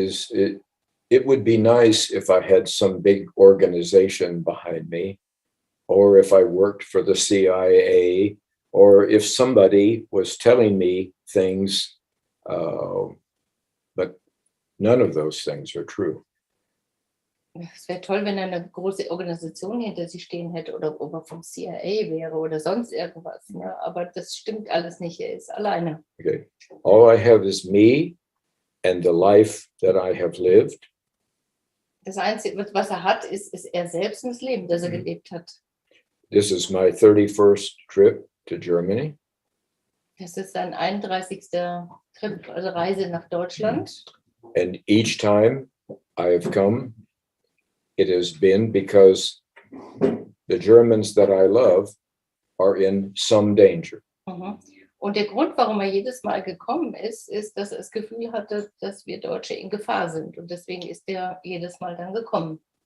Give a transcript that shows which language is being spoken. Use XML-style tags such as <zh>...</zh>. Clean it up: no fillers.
<en>It would be nice if I had some big organization behind me, or if I worked for the CIA, or if somebody was telling me things, but none of those things are true.</en> <de>Es wäre toll, wenn er eine große Organisation hinter sich stehen hätte oder ob er vom CIA wäre oder sonst irgendwas. Ne? Aber das stimmt alles nicht. Er ist alleine. Okay.</de> <en>All I have is me and the life that I have lived.</en> <de>Das Einzige, was er hat, ist er selbst und das Leben, das er gelebt hat.</de> <en>This is my 31st trip to Germany.</en> <de>Das ist sein 31. Trip, also Reise nach Deutschland.</de> <en>And each time I have come, it has been because the Germans that I love are in some danger. Mhm.</en> <de>Und der Grund, warum er jedes Mal gekommen ist, dass er das Gefühl hatte, dass wir Deutsche in Gefahr sind. Und deswegen ist er jedes Mal dann gekommen.</de>